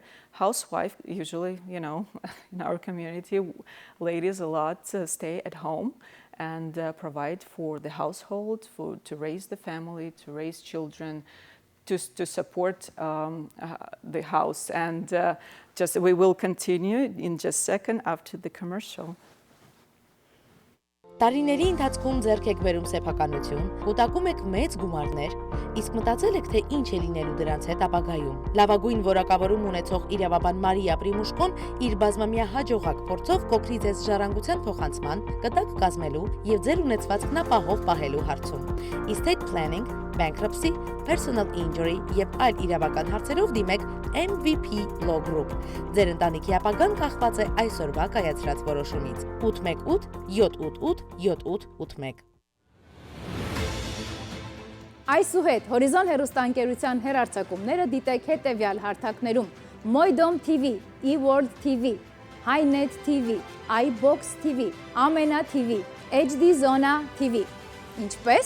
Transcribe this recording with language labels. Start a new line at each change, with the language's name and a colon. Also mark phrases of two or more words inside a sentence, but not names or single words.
English: Housewife, usually, you know, in our community, ladies a lot stay at home and provide for the household, to raise the family, to raise children, to support the house. And we will continue in just a second after the commercial.
Armenian: Տարիների ընթացքում ձեռք եք բերում սեփականություն, կուտակում եք մեծ գումարներ, իսկ մտածել եք, թե ինչ է լինելու դրանց հետ ապագայում։ Լավագույն որակավորում ունեցող իրավաբան Մարիա Պրիմուշկոն իր բազմամյա հաջողակ փորձով կօգնի ձեզ ժառանգության փոխանցման, կտակ կազմելու եւ ձեր ունեցվածքն ապահով պահելու հարցում։
English: Estate planning, bankruptcy, personal injury
Armenian: եւ այլ իրավական հարցերով դիմեք MVP Law Group։ Ձեր ընտանիքի ապագան կախված է այսօրվա կայացրած որոշումից։ 818 788 7881 Այսուհետ Հորիզոն հեռուստաընկերության հեռարձակումները դիտեք հետևյալ հարթակներում. Moidom TV, eWorld TV, HiNet TV, iBox TV, Amena TV, HD Zona TV։ Ինչպես?